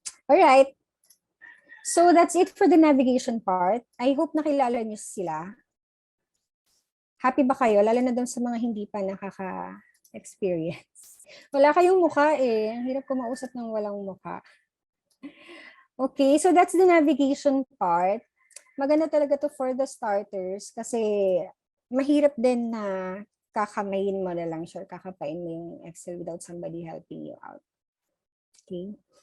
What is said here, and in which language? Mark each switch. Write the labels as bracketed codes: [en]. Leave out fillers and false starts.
[en] Alright, so that's it for the navigation part. I hope [tl] nakilala niyo sila. Happy ba kayo? Lalo na doon sa mga hindi pa nakaka-experience. Wala kayong mukha eh. Ang hirap kumausap ng walang mukha. [en] Okay, so that's the navigation part. [tl] Maganda talaga to [en] for the starters [tl] kasi mahirap din na kakamayin mo na lang siya, kakapain mo yung Excel [en] without somebody helping you out. [tl] Okay.